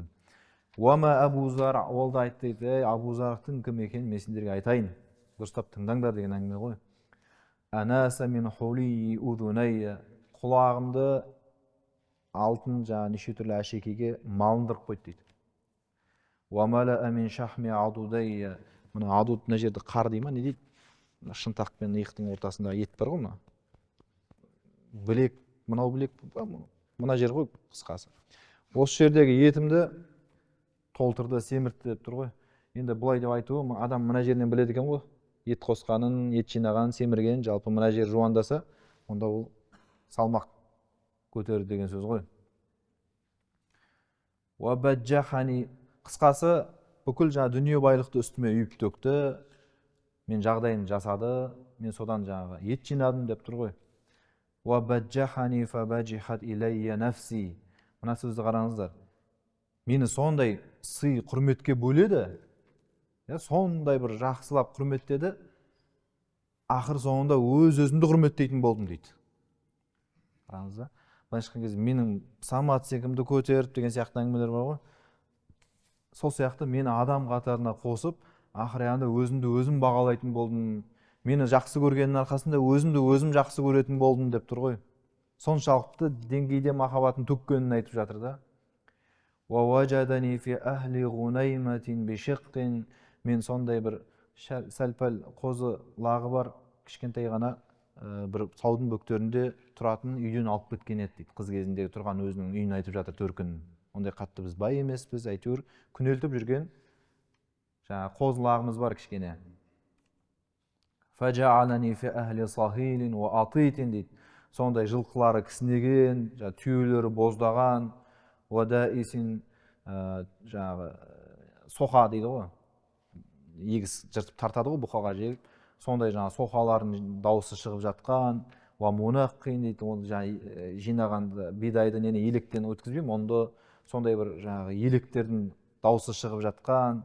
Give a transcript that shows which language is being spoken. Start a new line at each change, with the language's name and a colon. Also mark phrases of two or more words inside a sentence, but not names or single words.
Kazakh: Уама Абу Зара, ол да айтты дейді, Абу Зарақтың кім екенін мен сендерге айтайын. Дұрыстап тыңдаңдар деген әңгіме ғой.
Arabic: أناس من حلي أذني.
Kazakh: Құлағымды алтын неше түрлі әшекейге малындырып қойды дейді.
Arabic: وَمَلَأَ مِنْ شَحْمِ عَضُدَيَّ.
Kazakh: Мына адуд мына жерде қар дей ма, не дейді? Шынтақ пен иықтың ортасында ет бар ғой, мына білек, мынау білек, мына жер ғой қысқасы. Осы жердегі етімді толтырды, семіртті деп тұр ғой. Енді бұлай деп айтуы, адам мына жерінен біледі екен ғой, ет қосқанын, ет жинағанын, семіргенін. Жалпы мына жер жуандаса, онда ол салмақ көтерді деген сөз ғой.
Arabic: وَبَجَّحَنِ.
Kazakh: Қысқасы, бүкіл жаңа дүние байлықты үстіме үйіп төкті, мен жағдайын жасады, мен содан жаңағы ет жинадым деп тұр ғой.
Arabic: وَبَجَّحَنِ فَبَجِحَتْ إِلَيَّ نَفْسِي.
Kazakh: Мына сөзді қараңыздар. Мені сондай сый құрметке бөледі, сондай бір жақсылап құрметтеді, ақыр соңында өз-өзімді құрметтейтін болдым дейді. Қараңыздар. Былайша айтқан кезде менің самооценкамды көтеріп деген сияқты әңгімелер бар ғой. Сол сияқты мені адам қатарына қосып, ақырында өзімді өзім бағалайтын болдым. Мені жақсы көргеннің арқасында өзімді өзім жақсы көретін болдым деп тұр ғой. Соншалықты деңгейде махаббатын төккенін айтып жатыр да.
Arabic: وَوَجَدَنِي فِي أَهْلِ غُنَيْمَةٍ بِشِقٍ.
Kazakh: Мен сондай бір сәл-пәл қозы лағы бар кішкентай ғана бір таудың бөктерінде тұратын үйден алып кеткен еді дейді. Қыз кезіндегі тұрған өзінің үйін айтып жатыр, төркінін. Ондай қатты біз бай емеспіз, әйтеуір күнелтіп жүрген жаңа қозы лағымыз бар кішкене.
Arabic: فَجَعَلَنِي فِي أَهْلِ صَهِيلٍ وَأَطِيتٍ дейді.
Kazakh: Сондай жылқылары кісінеген, түйелері боздаған, уадайсин, жаңағы соқа дейді ғой, егіс жыртып тартады ғой бұқаға жегіп, сондай жаңағы соқалардың дауысы шығып жатқан, уамунаққин дейді, ол жаңағы жинағанды бидайды нені електен өткізбеймін, онда сондай бір жаңағы електердің дауысы шығып жатқан.